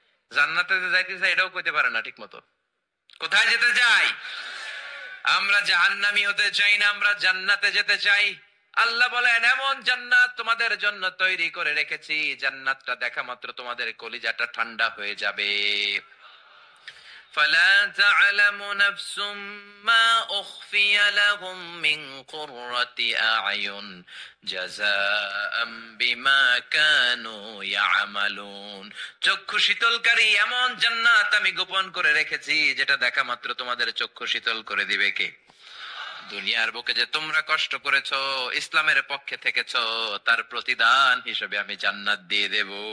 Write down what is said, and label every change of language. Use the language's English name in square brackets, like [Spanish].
[Bangla] জান্নাতে যাইতে চাই, এটাও কইতে পারে না ঠিক মতো। কোথায় যেতে চাই? আমরা জাহান্নামী হতে চাই না, আমরা জান্নাতে যেতে চাই। আল্লাহ বলেন, এমন জান্নাত তোমাদের জন্য তৈরি করে রেখেছি, জান্নাতটা দেখা মাত্র তোমাদের কলিজাটা ঠান্ডা হয়ে যাবে। [Arabic] فلا تعلم نفس ما أخفي لهم من قرة أعين جزاء بما كانوا يعملون। [Bangla] চক্ষু শীতলকারী এমন জান্নাত আমি গোপন করে রেখেছি, যেটা দেখা মাত্র তোমাদের চক্ষু শীতল করে দিবে কে? দুনিয়ার বুকে যে তোমরা কষ্ট করেছো, ইসলামের পক্ষে থেকেছো, তার প্রতিদান হিসেবে আমি জান্নাত দিয়ে দেব।